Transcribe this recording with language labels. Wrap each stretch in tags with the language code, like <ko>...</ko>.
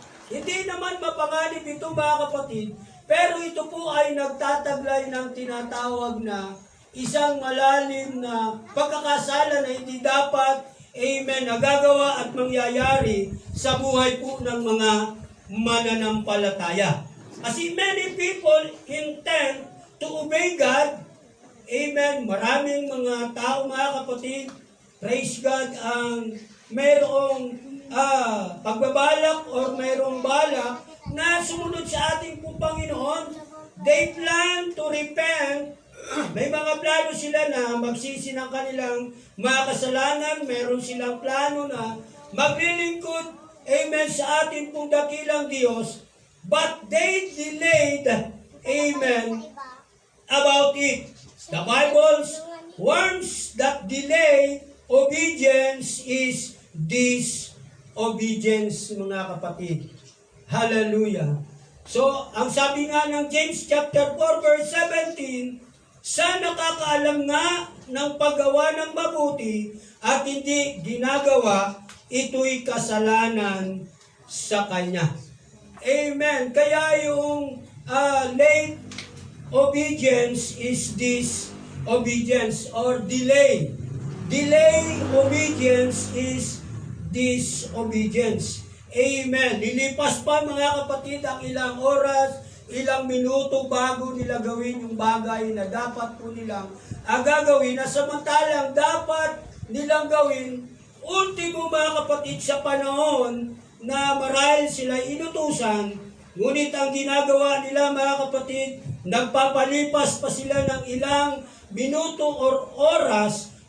<tl>Hindi naman mapanganib ito, mga kapatid, pero ito po ay nagtataglay ng tinatawag na isang malalim na pagkakasala na hindi dapat, amen, nagagawa at mangyayari sa buhay po ng mga mananampalataya. Kasi</tl> <en>many people intend to obey God. Amen.</en> <tl>Maraming mga tao, mga kapatid, praise God, ang mayroong pagbabalak or mayroong balak na sumunod sa ating pong Panginoon.</tl> <en>They plan to repent.</en> <tl>May mga plano sila na magsisi ng kanilang mga kasalanan. Meron silang plano na maglilingkod, amen, sa ating pong dakilang Diyos.</tl> <en>But they delayed, amen, about it. The Bible warns that delayed obedience is disobedience,</en> <tl>mga kapatid. Hallelujah. So, ang sabi nga ng James chapter 4 verse 17, sa nakakaalam nga ng paggawa ng mabuti at hindi ginagawa, ito'y kasalanan sa kanya. Amen. Kaya yung</tl> <en>late obedience is disobedience or delay. Delay obedience is disobedience. Amen.</en> <tl>Lilipas pa, mga kapatid, ang ilang oras, ilang minuto bago nila gawin yung bagay na dapat po nilang gagawin, na samantalang dapat nilang gawin ultimo, mga kapatid, sa panahon na marahil sila inutusan, ngunit ang ginagawa nila, mga kapatid, nagpapalipas pa sila ng ilang minuto or oras.</tl>